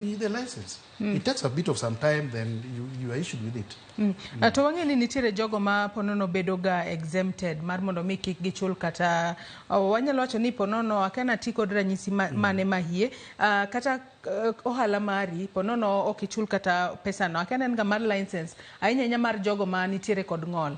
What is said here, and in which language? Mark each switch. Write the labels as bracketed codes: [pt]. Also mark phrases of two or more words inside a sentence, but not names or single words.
[en] the license. It takes a bit of some time, then you are issued with it. [luo] To wang'eni nitiere jogo ma ponono bedoga exempted mar mondo mi kik gichul kata wanyalo wacho ni ponono akana ti kod ranyisi mane mahie kata ohala mari ponono okichul kata pesa no akana en ga mar license ainya mar jogo ma nitiere kod ng'ol.